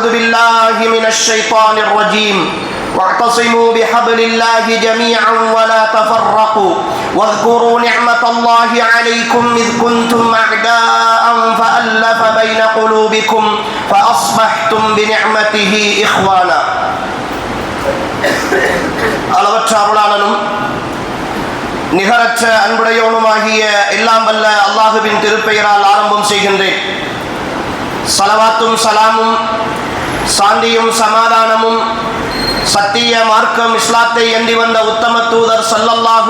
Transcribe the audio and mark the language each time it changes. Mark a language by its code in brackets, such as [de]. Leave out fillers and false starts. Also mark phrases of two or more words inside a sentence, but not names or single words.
[ar] بالله من الشيطان الرجيم واعتصموا بحبل الله جميعا ولا تفرقوا واذكروا نعمة الله عليكم إذ كنتم أعداء فألف بين قلوبكم فأصبحتم بنعمته إخوانا [ta] அளவற்ற அருளாளனும் நிகரற்ற அன்புடையவனுமாகிய எல்லாம் வல்ல அல்லாஹுவின் திருப்பெயரால் ஆரம்பம் செய்கின்றேன். ஸலவாத்தும் சலாமும் சாந்தியும் சமாதானமும் சத்திய மார்க்கம் இஸ்லாத்தை ஏந்தி வந்த உத்தம தூதர் ஸல்லல்லாஹு